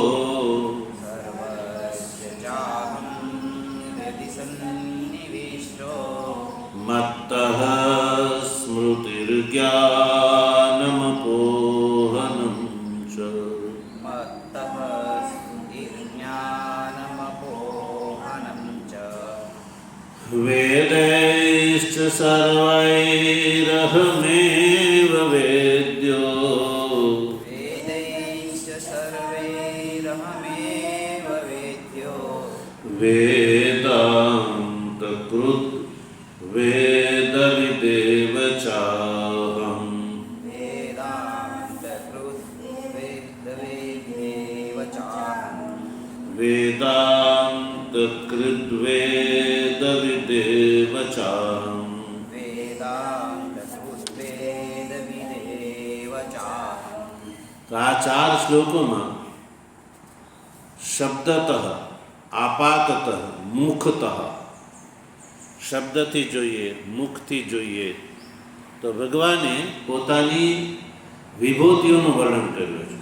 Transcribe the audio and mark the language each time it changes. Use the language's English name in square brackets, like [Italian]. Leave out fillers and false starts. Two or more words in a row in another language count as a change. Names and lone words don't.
[Sanskrit] મત્તઃ સ્મૃતિર્જ્ઞાનમપોહનં ચ વેदैश्च सर्वैरहमेव वेद्यो वेदान्तकृत् वेदविदेव चाहम् वेदान्तकृद्वेदविदेव चाहम् [Gujarati] તો આ 4 શ્લોકોમાં શબ્દતઃ, આપાતતઃ, મુખતઃ, શબ્દથી જોઈએ, મુખથી જોઈએ તો ભગવાને પોતાની વિભૂતિઓનું વર્ણન કર્યું છે.